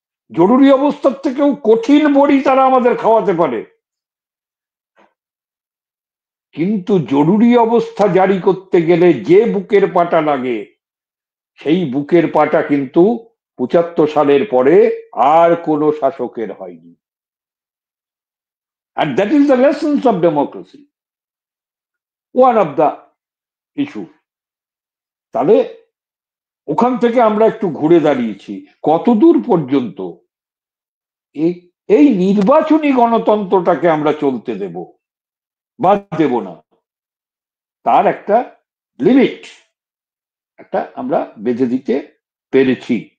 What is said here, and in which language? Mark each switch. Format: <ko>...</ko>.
<bn>জরুরি অবস্থার থেকেও কঠিন বড়ি তারা আমাদের খাওয়াতে পারে, কিন্তু জরুরি অবস্থা জারি করতে গেলে যে বুকের পাটা লাগে সেই বুকের পাটা কিন্তু ৭৫ সালের পরে আর কোনো শাসকের হয়নি।</bn> <en>And that is the lessons of democracy, one of the issue.</en> <bn>তাহলে ওখান থেকে আমরা একটু ঘুরে দাঁড়িয়েছি কতদূর পর্যন্ত এই নির্বাচনী গণতন্ত্রটাকে আমরা চলতে দেব বা দেব না, তার একটা লিমিট একটা আমরা বেঁধে দিতে পেরেছি।</bn>